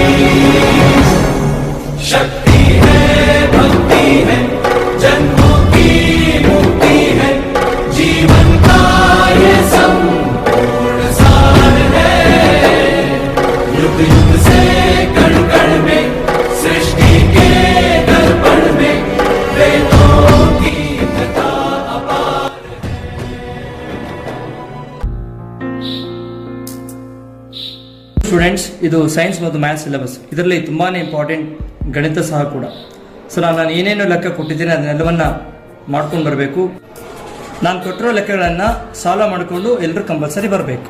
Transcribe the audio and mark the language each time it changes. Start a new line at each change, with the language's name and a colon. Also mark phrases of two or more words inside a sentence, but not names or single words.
Hindi: शक्ति है, भक्ति है, जन्मों की मुक्ति है, जीवन का ये संपूर्ण सार है। युग युग से कण कण में, सृष्टि के दर्पण में, वेदों की कथा अपार है।
Kannada: ಸ್ಟೂಡೆಂಟ್ಸ್, ಇದು ಸೈನ್ಸ್ ಮತ್ತು
English: maths syllabus.
Kannada: ಇದರಲ್ಲಿ ತುಂಬಾ ಇಂಪಾರ್ಟೆಂಟ್ ಗಣಿತ ಸಹ ಕೂಡ. ಸೊ ನಾನು ಏನೇನು ಲೆಕ್ಕ ಕೊಟ್ಟಿದ್ದೀನಿ ಅದನ್ನೆಲ್ಲವನ್ನ ಮಾಡ್ಕೊಂಡು ಬರಬೇಕು. ನಾನು ಕೊಟ್ಟಿರೋ ಲೆಕ್ಕಗಳನ್ನು ಸಾಲ್ವ್ ಮಾಡಿಕೊಂಡು ಎಲ್ಲರೂ ಕಂಪಲ್ಸರಿ ಬರಬೇಕು.